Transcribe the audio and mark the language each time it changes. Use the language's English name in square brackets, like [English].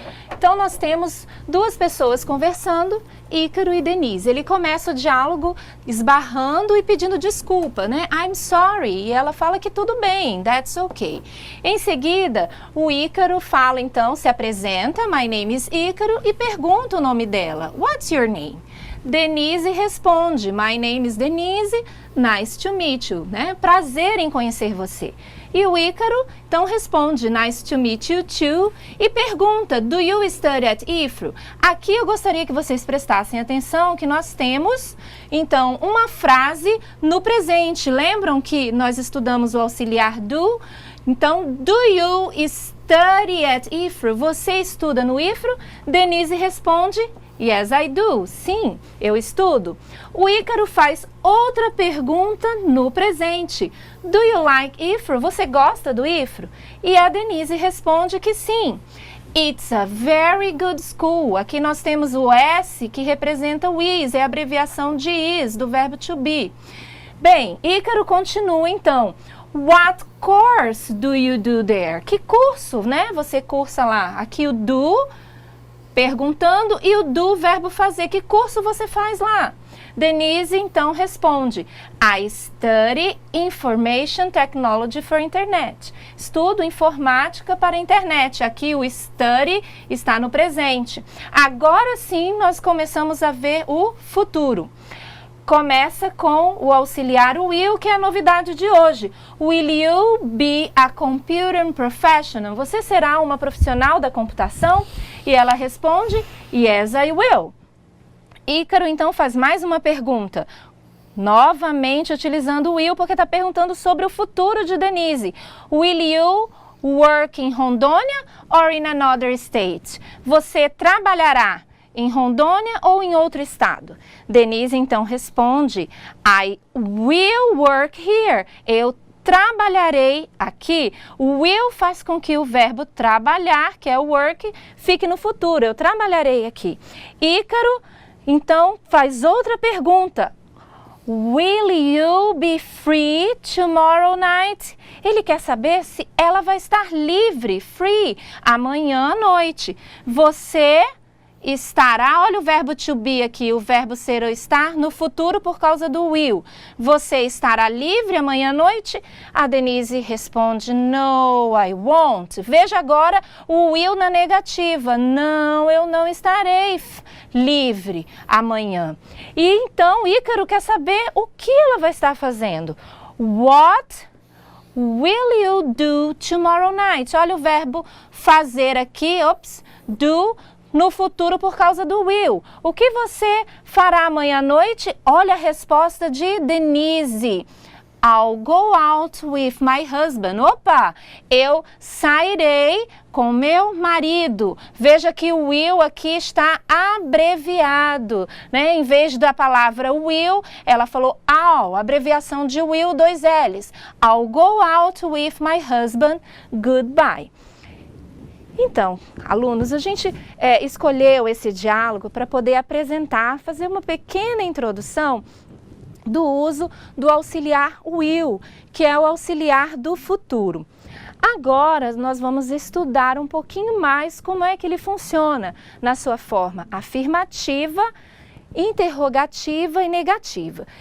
[Portuguese] Então, nós temos duas pessoas conversando, Ícaro e Denise. Ele começa o diálogo esbarrando e pedindo desculpa, né? [English] I'm sorry. [Portuguese] E ela fala que tudo bem, [English] that's okay. [Portuguese] Em seguida, o Ícaro fala, então, se apresenta, [English] my name is Ícaro, [Portuguese] e pergunta o nome dela, [English] what's your name? [Portuguese] Denise responde, [English] my name is Denise, nice to meet you, né? [Portuguese] Prazer em conhecer você. E o Ícaro, então, responde, [English] nice to meet you too, [Portuguese] e pergunta, [English] do you study at IFRO? [Portuguese] Aqui eu gostaria que vocês prestassem atenção que nós temos, então, uma frase no presente. Lembram que nós estudamos o auxiliar do? Então, [English] do you study at IFRO? [Portuguese] Você estuda no IFRO? Denise responde, [English] yes, I do. [Portuguese] Sim, eu estudo. O Ícaro faz outra pergunta no presente. [English] Do you like IFRO? [Portuguese] Você gosta do IFRO? E a Denise responde que sim. [English] It's a very good school. [Portuguese] Aqui nós temos o S que representa o is, é a abreviação de is, do verbo to be. Bem, Ícaro continua então. [English] What course do you do there? [Portuguese] Que curso, né? Você cursa lá. Aqui o do, perguntando, e o do, verbo fazer. Que curso você faz lá? Denise, então, responde, [English] I study Information Technology for Internet. [Portuguese] Estudo informática para a internet. Aqui o study está no presente. Agora sim, nós começamos a ver o futuro. Começa com o auxiliar will, que é a novidade de hoje. [English] Will you be a computer professional? [Portuguese] Você será uma profissional da computação? E ela responde, [English] yes, I will. [Portuguese] Ícaro, então, faz mais uma pergunta. Novamente utilizando o will, porque está perguntando sobre o futuro de Denise. [English] Will you work in Rondônia or in another state? [Portuguese] Você trabalhará em Rondônia ou em outro estado? Denise então responde, [English] I will work here. [Portuguese] Eu trabalharei aqui. O will faz com que o verbo trabalhar, que é o work, fique no futuro. Eu trabalharei aqui. Ícaro então faz outra pergunta. [English] Will you be free tomorrow night? [Portuguese] Ele quer saber se ela vai estar livre, free, amanhã à noite. Você estará, olha o verbo to be aqui, o verbo ser ou estar, no futuro por causa do will. Você estará livre amanhã à noite? A Denise responde, [English] no, I won't. [Portuguese] Veja agora o will na negativa. Não, eu não estarei livre amanhã. E então Ícaro quer saber o que ela vai estar fazendo. [English] What will you do tomorrow night? [Portuguese] Olha o verbo fazer aqui, do, no futuro por causa do will. O que você fará amanhã à noite? Olha a resposta de Denise. [English] I'll go out with my husband. [Portuguese] Opa, eu sairei com meu marido. Veja que o will aqui está abreviado, né? Em vez da palavra will, ela falou I'll, abreviação de will, 2 L's. [English] I'll go out with my husband, goodbye. [Portuguese] Então, alunos, a gente escolheu esse diálogo para poder apresentar, fazer uma pequena introdução do uso do auxiliar will, que é o auxiliar do futuro. Agora, nós vamos estudar um pouquinho mais como é que ele funciona na sua forma afirmativa, interrogativa e negativa.